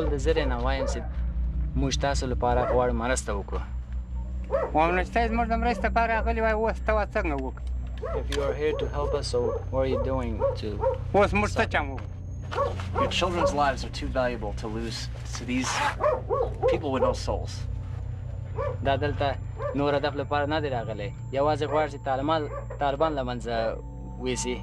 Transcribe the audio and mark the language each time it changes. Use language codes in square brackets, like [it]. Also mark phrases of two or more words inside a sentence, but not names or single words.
[en] If you are here to help us, so what are you doing to... Your children's lives are too valuable to lose to these people with no souls. [ps] دا دلته نور هدف لپاره نه دی راغلی یوازې غواړي چې طالبان له منځه ویسي.